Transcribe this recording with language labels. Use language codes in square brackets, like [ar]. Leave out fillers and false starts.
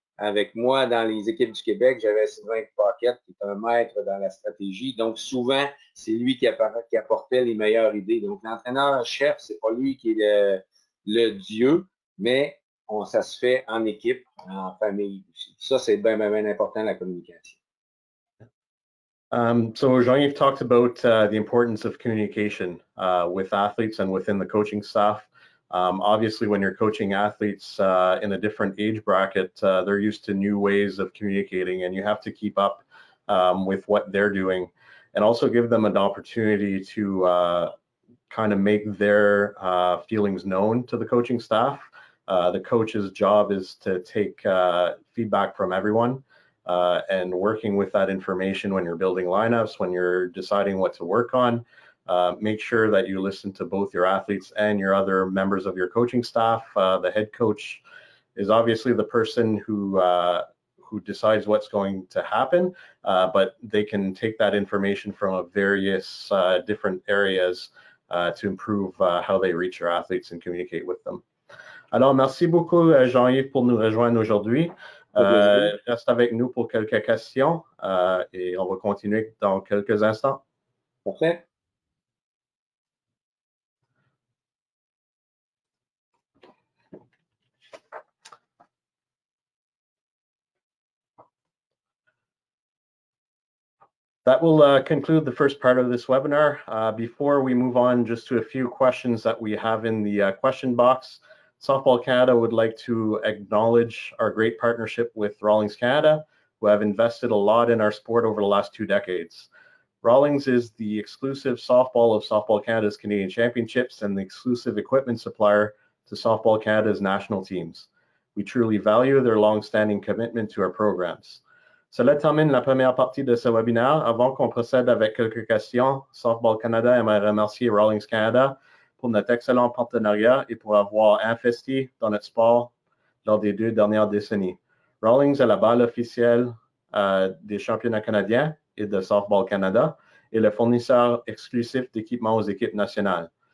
[fr] Avec moi, dans les équipes du Québec, j'avais Sylvain Paquette, qui est un maître dans la stratégie. Donc, souvent, c'est lui qui apportait les meilleures idées. Donc, l'entraîneur-chef, c'est pas lui qui est le dieu, mais ça se fait en équipe, en famille aussi. Ça, c'est bien, bien, bien important, la communication. [en] So Jean-Yves talked about the importance of communication with athletes and within the coaching staff. Obviously, when you're coaching athletes in a different age bracket, they're used to new ways of communicating, and you have to keep up with what they're doing and also give them an opportunity to kind of make their feelings known to the coaching staff. The coach's job is to take feedback from everyone and working with that information when you're building lineups, when you're deciding what to work on. Make sure that you listen to both your athletes and your other members of your coaching staff. The head coach is obviously the person who decides what's going to happen, but they can take that information from various different areas to improve how they reach your athletes and communicate with them. [fr] Alors, merci beaucoup, Jean-Yves, pour nous rejoindre aujourd'hui. Reste avec nous pour quelques questions et on va continuer dans quelques instants. Parfait. [en] That will conclude the first part of this webinar. Before we move on just to a few questions that we have in the question box, Softball Canada would like to acknowledge our great partnership with Rawlings Canada, who have invested a lot in our sport over the last 2 decades. Rawlings is the exclusive softball of Softball Canada's Canadian Championships and the exclusive equipment supplier to Softball Canada's national teams. We truly value their long-standing commitment to our programs. [fr] Cela termine la première partie de ce webinaire. Avant qu'on procède avec quelques questions, Softball Canada aimerait remercier Rawlings Canada pour notre excellent partenariat et pour avoir investi dans notre sport lors des 2 dernières décennies. Rawlings est la balle officielle des championnats canadiens et de Softball Canada et le fournisseur exclusif d'équipements aux équipes nationales.